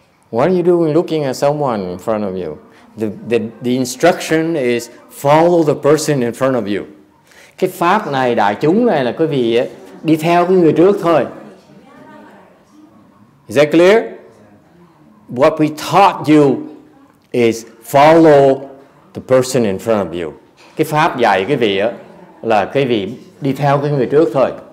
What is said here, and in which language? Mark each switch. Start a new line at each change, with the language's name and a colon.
English: What are you doing looking at someone in front of you? The instruction is follow the person in front of you.
Vietnamese: Cái pháp này, đại chúng này là quý vị đi theo cái người trước thôi.
English: Is that clear? What we taught you is follow the person in front of you.
Vietnamese: Cái pháp dạy quý vị là quý vị đi theo cái người trước thôi.